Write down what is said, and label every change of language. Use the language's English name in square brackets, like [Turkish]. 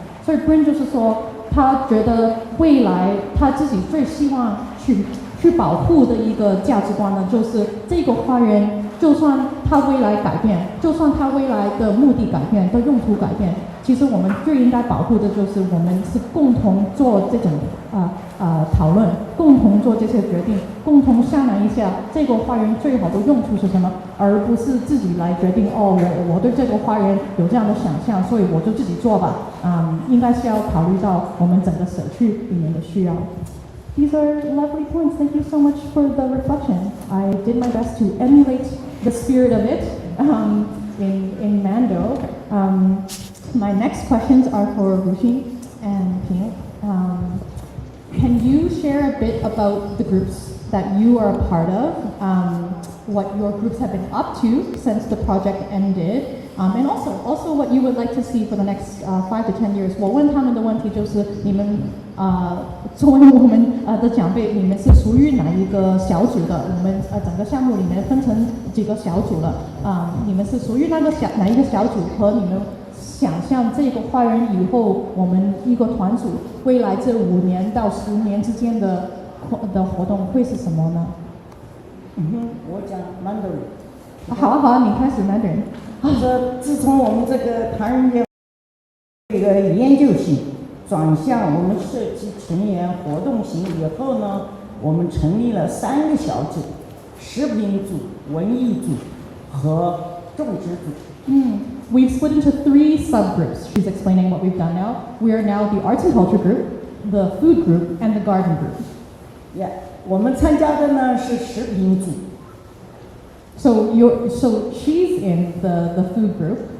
[Chinese] 所以 Bryn 就是说，他觉得未来他自己最希望去保护的一个价值观呢，就是这个花园，就算它未来改变，就算它未来的目的改变、的用途改变，其实我们最应该保护的就是我们是共同做这种讨论，共同做这些决定，共同商量一下这个花园最好的用途是什么，而不是自己来决定我对这个花园有这样的想象，所以我就自己做吧。应该是要考虑到我们整个社区里面的需要。 [English] These are lovely points. Thank you so much for the reflection. I did my best to emulate the spirit of it in Mando. My next questions are for Ruxin and Ping. Can you share a bit about the groups that you are a part of, what your groups have been up to since the project ended, and also what you would like to see for the next 5 to 10 years? [Chinese] 我问他们的问题就是你们作为我们的长辈，你们是属于哪一个小组的？我们整个项目里面分成几个小组了，你们是属于哪一个小组？和你们想象这个花园以后，我们一个团组未来这5年到10年之间的活动会是什么呢？我讲 Mandarin。好啊，你开始 Mandarin。自从我们这个唐人街这个研究型转向我们社区成员活动型以后呢，我们成立了3个小组：食品组、文艺组和种植组。 [English] We've split into 3 subgroups. She's explaining what we've done now. We are now the arts and culture group, the food group, and the garden group. [Chinese] 我们参加的呢是食品组。 [English] So she's in the food group.